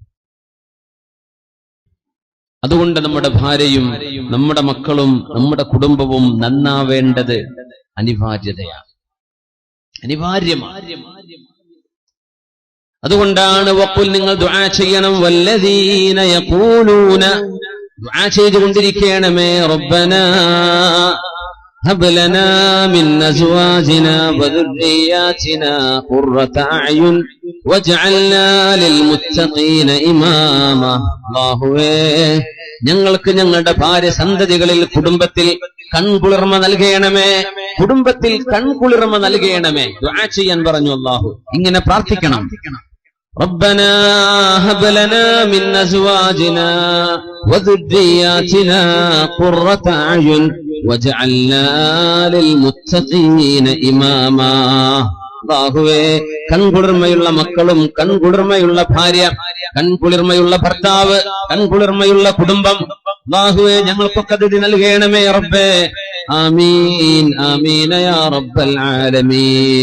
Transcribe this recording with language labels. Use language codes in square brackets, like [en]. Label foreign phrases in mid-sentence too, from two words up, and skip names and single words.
[ml] അതുകൊണ്ട് നമ്മുടെ ഭാര്യയും നമ്മുടെ മക്കളും നമ്മുടെ കുടുംബവും നന്നാവേണ്ടത് അനിവാര്യതയാണ്, അനിവാര്യമാണ്. അതുകൊണ്ടാണ് വഖുൽ, നിങ്ങൾ ദുആ ചെയ്യണം, [ar] والذين يقولون, [ml] ദുആ ചെയ്തുകൊണ്ടിരിക്കണമേ, [ar] ربنا هب لنا من أزواجنا وذرياتنا قرة أعين واجعلنا للمتقين إماما. [ml] അല്ലാഹുവേ, ഞങ്ങൾക്ക് ഞങ്ങളുടെ ഭാര്യ സന്തതികളിൽ കുടുംബത്തിൽ കൺകുളിർമ നൽകണമേ, കുടുംബത്തിൽ കൺകുളിർമ നൽകണമേ. ദുആ ചെയ്യാൻ പറഞ്ഞു അല്ലാഹു, ഇങ്ങനെ പ്രാർത്ഥിക്കണം. [ar] ربنا هب لنا من أزواجنا وذرياتنا قرة أعين وجعلنا للمتقين إماما. [ml] അല്ലാഹുവേ, കൺകുളിർമയുള്ള മക്കളും കൺകുളിർമയുള്ള ഭാര്യ, കൺകുളിർമയുള്ള ഭർത്താവ്, കൺകുളിർമയുള്ള കുടുംബം അല്ലാഹുവേ ഞങ്ങൾക്കൊക്കെ അത് നൽകണമേ റബ്ബേ. [ar] آمين آمين يا رب العالمين.